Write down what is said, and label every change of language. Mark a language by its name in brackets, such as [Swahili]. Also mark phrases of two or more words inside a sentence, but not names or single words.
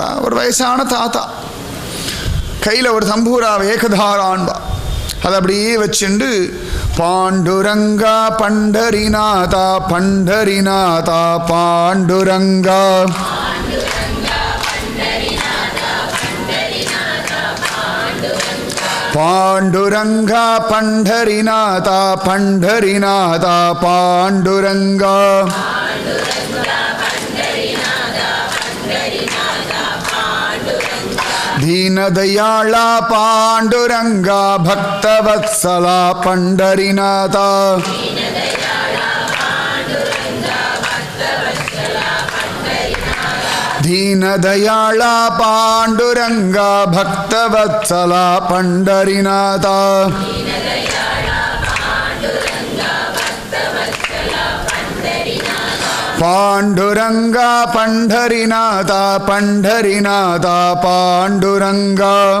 [Tamil] ஒரு வயசான தாத்தா கையில் ஒரு தம்பூராவை ஏகதாரான்பா அதை அப்படியே வச்சுண்டு பாண்டுரங்கா பண்டரிநாதா பண்டரிநாதா பாண்டுரங்கா பாண்டுரங்கா பண்டரிநாதா பண்டரிநாதா பாண்டுரங்கா [Marathi] दीनदयाळा पांडुरंगा भक्तवत्सला पंडरीनाथा दीनदयाळा पांडुरंगा भक्तवत्सला पंडरीनाथा पांडुरंगा पंडरीनाथा पंडरीनाथा पांडुरंगा